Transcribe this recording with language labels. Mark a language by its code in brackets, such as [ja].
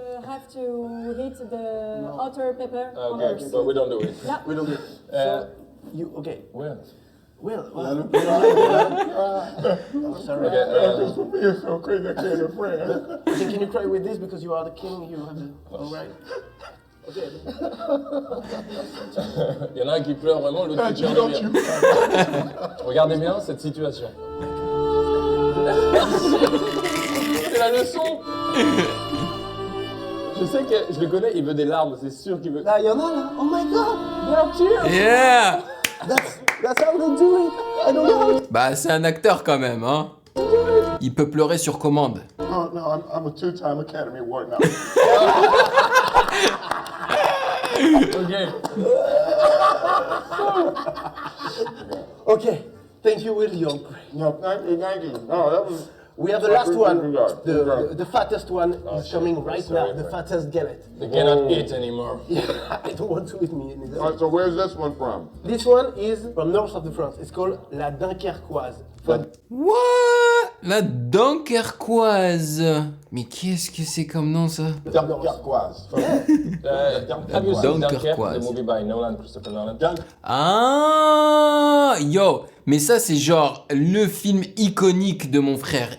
[en] You have to hit the outer paper on Okay, yours. but we don't do it. Yeah. we don't do it. So, you, okay. Well. Well, sorry. Okay. For me, it's so crazy. I can't have friends. Can you cry with this because you are the king? You have the. All right. Okay. [fr] Il y en a un qui pleure vraiment, l'autre qui tire de rire. Regardez bien cette situation. C'est la leçon. Je sais que je le connais, il veut des larmes, c'est sûr qu'il veut. Là, il y en a là. [en] Oh my god. There are tears. Yeah! That's how they do it. I don't know. [fr] Bah, c'est un acteur quand même, hein. Il peut pleurer sur commande. [en] Oh no, I'm a two-time Academy Award now. Ok. Okay. Thank you, Will. You're great. No, thank you, thank you. No, that was. We have the last one. The The fattest one is coming right now. sorry, The fattest galette. They cannot eat anymore. Yeah, I don't want to eat me any. So where's this one from? This one is from north of the France. It's called La Dunkerquoise. What? La Dunkerquoise. [fr] Mais qu'est-ce que c'est comme nom ça? Dunkerquoise. [en] Have you seen Dunkirk, Dunkerquoise. the movie by Nolan, Christopher Nolan? [fr] Ah, yo, mais ça c'est genre le film iconique de mon frère.